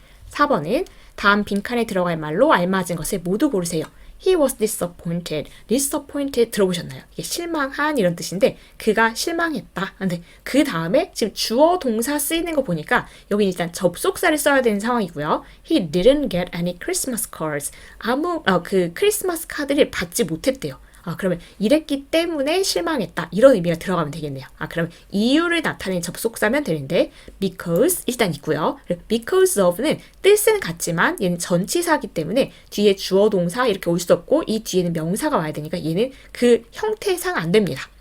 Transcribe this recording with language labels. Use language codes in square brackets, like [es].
[ko] 4번은 다음 빈칸에 들어갈 말로 알맞은 것을 모두 고르세요. [en] He was disappointed. [ko] disappointed 들어보셨나요? 이게 실망한 이런 뜻인데 그가 실망했다. 근데 그 다음에 지금 주어 동사 쓰이는 거 보니까 여기 일단 접속사를 써야 되는 상황이고요. [en] He didn't get any Christmas cards. [ko] 그 크리스마스 카드를 받지 못했대요. 그러면 이랬기 때문에 실망했다. 이런 의미가 들어가면 되겠네요. 그러면 이유를 나타내는 접속사면 되는데 because 일단 있고요. because of는 뜻은 같지만 얘는 전치사이기 때문에 뒤에 주어 동사 이렇게 올 수도 없고 이 뒤에는 명사가 와야 되니까 얘는 그 형태상 안 됩니다.